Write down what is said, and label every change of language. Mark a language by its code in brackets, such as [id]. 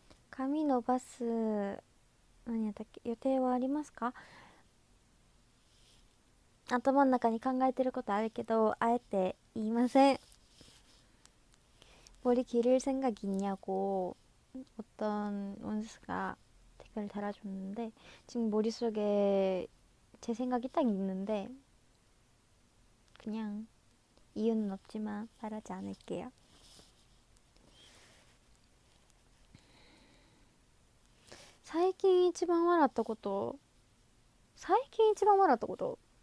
[ja] 髪伸ばす何やったっけ予定はありますか？頭の中に考えてることあるけどあえて言いません。 [ko] 머리 기를 생각 있냐고 어떤 원스가 댓글 달아줬는데 지금 머릿속에 제 생각이 딱 있는데 그냥 이유는 없지만 말하지 않을게요. [ja] 最近一番笑ったこと、最近一番笑ったこと、最近？